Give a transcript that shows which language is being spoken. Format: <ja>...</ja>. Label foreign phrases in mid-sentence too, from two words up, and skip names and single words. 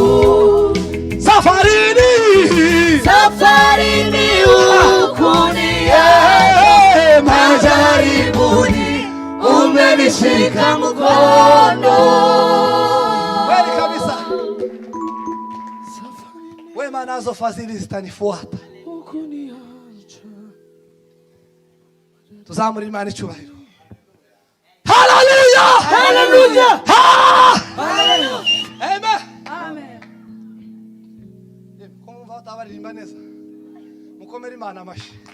<sw>Safarini, safarini ukuniacha, majaribuni umenishika mkono. Kweli kabisa. Wema nazo fadhili zitanifuata.</sw> <rw>Tuzamurire Imana icyubahiro. Hallelujah! Hallelujah! Hallelujah! Amen. Amen. Kumva batabarimba neza. Mukomere Imana amashyi.</rw>